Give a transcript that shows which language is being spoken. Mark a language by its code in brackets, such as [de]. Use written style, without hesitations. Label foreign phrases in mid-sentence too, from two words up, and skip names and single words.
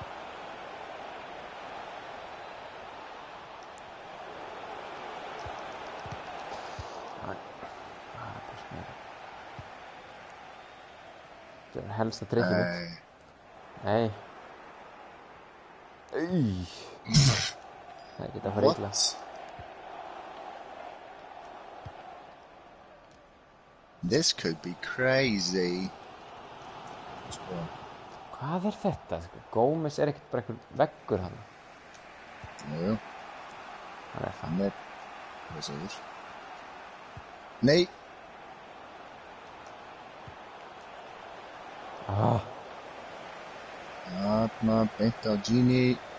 [is] Þetta er helsta trikkið mitt. Nei. Það geta að fara illa. [en] This could be crazy. [is] Sko. Hvað er þetta? Sko? Gómez er ekkert bara einhver veggur hann. Jú. Hann er það. Hann er... Hvað segir? Nei! Þarna, beint á Gini.